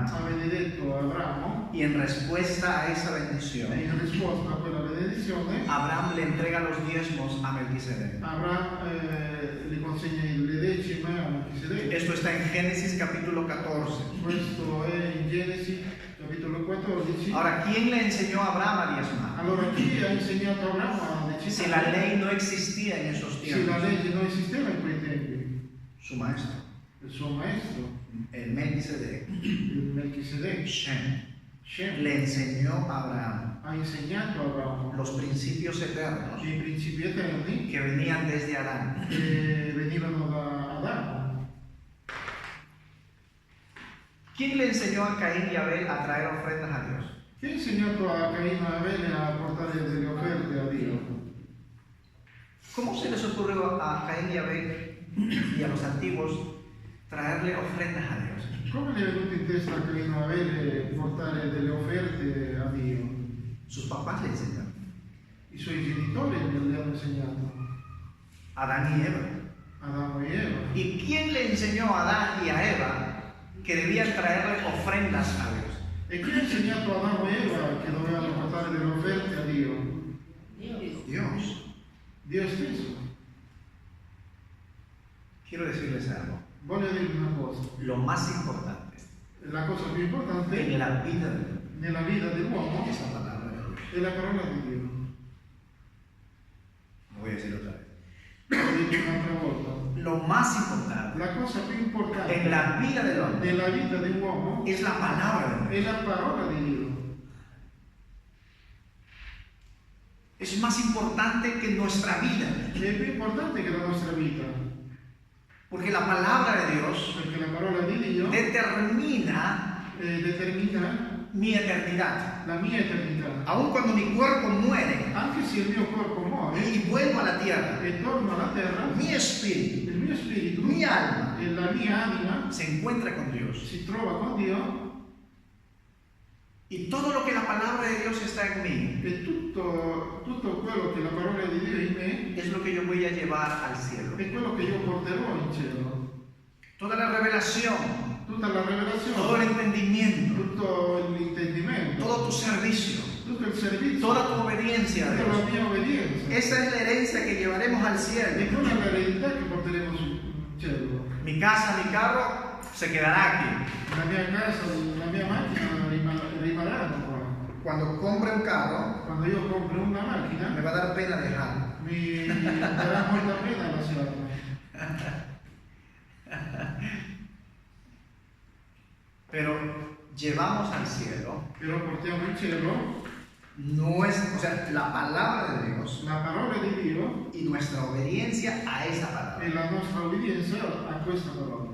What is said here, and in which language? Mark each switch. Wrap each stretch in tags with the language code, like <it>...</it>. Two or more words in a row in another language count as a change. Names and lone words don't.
<it>ha benedetto Abramo</it> <es>y en respuesta a esa</es> <it>e</it> <es>bendición,</es> <it>in risposta a quella benedizione</it> <es>Abraham le entrega los diezmos a Melquisedec.</es> <it>Abramo gli consegna le decime a Melquisedec.</it> <es>Esto está en Génesis capítulo 14.</es> <it>Questo è in Genesi capitolo 14.</it> <es>Ahora, ¿quién le enseñó a Abraham a diezmar?</es> <it>Allora chi ha insegnato a Abramo a decimare?</it> <es>Si la ley no existía en esos</es> <it>Se</it> <es>tiempos,</es> <it>la legge non esisteva in quei tempi,</it> <es>su maestro,</es> <it>il suo maestro,</it> <es>el Melquisedec,</es> <it>il Melquisedec,</it> <es>Shem, le enseñó a Abraham</es> <it>ha insegnato a Abramo</it> <es>los principios eternos</es> <it>i principi eterni</it> <es>que venían desde Adán.</es> <it>che venivano da Adamo.</it> <es>¿Quién le enseñó a Caín y Abel a traer ofrendas a Dios?</es> <it>Chi ha insegnato a Caino e Abele a portare delle offerte a Dio?</it> <es>¿Cómo se les ocurrió a Caín y Abel y a los antiguos traerle ofrendas a Dios?</es> <it>Come le è venuto in testa a Caino e Abele portare delle offerte a Dio?</it> <es>Sus papás le enseñaron.</es> <it>I suoi genitori le hanno insegnato,</it> <es>Adán y Eva.</es> <it>Adamo e Eva.</it> <es>¿Y quién le enseñó a Adán y a Eva que debían traerle ofrendas a Dios?</es> <it>E chi ha insegnato a Adamo e Eva che dovevano portare delle offerte a Dio?</it> <es>Dios.</es> <it>Dio stesso.</it> <es>Quiero decirles algo.</es> <it>Voglio dirvi una cosa,</it> <es>Lo más importante</es> <it>la cosa più importante</it> <es>en la vida</es> <it>nella vita dell'uomo</it> <es>es la palabra de Dios.</es> <it>è la parola di Dio.</it> <es>Lo voy a decir otra vez.</es> <it>Lo dico un'altra volta.</it> <es>Lo más importante</es> <it>La cosa più importante</it> <es>en la vida del hombre</es> <it>nella vita dell'uomo</it> <es>es la palabra de Dios.</es> <it>è la parola di Dio.</it> <es>Es más importante que nuestra vida.</es> <it>È più importante che la nostra vita,</it> <es>Porque la palabra de Dios</es> <it>perché la parola di Dio</it> <es>determina</es> <it>determina</it> <es>mi eternidad.</es> <it>la mia eternità.</it> <es>Aun cuando mi cuerpo muere</es> <it>Anche se il mio corpo muore</it> <es>y vuelvo a la tierra,</es> <it>e torno alla terra,</it> <es>mi espíritu,</es> <it>il mio spirito</it> <es>mi alma</es> <it>e la mia anima</it> <es>se encuentra con Dios.</es> <it>si trova con Dio</it> <es>Y todo lo que la palabra de Dios está en mí</es> <it>e tutto quello che la parola di Dio è in me</it> <es>es lo que yo voy a llevar al cielo.</es> <it>è quello che io porterò in cielo.</it> <es>Toda la revelación,</es> <it>Tutta la</it> <es>todo el</es> <it>rivelazione,</it> <es>entendimiento,</es> <it>tutto l'intendimento,</it> <es>todo tu servicio,</es> <it>tutto il servizio,</it> <es>toda tu obediencia a</es> <it>tutta la</it> <es>Dios.</es> <it>mia obbedienza.</it> <es>Esa es la herencia que llevaremos al</es> <it>E</it> <es>cielo.</es> <it>quella è l'eredità che porteremo sul cielo.</it> <es>Mi casa, mi carro se quedará aquí.</es> <it>La mia casa, la mia macchina rimarranno qua.</it> <es>Cuando compre un carro,</es> <it>Quando io compro una</it> <es>me</es> <it>macchina,</it> <es>va a dar pena dejarlo.</es> <it>mi darà molta pena lasciarla.</it> <es>Pero llevamos al cielo,</es> <it>Però portiamo in cielo</it> <es>no es, o sea, la palabra de Dios</es> <it>la parola di Dio</it> <es>y nuestra obediencia a esa palabra.</es> <it>e la nostra obbedienza a questa parola.</it>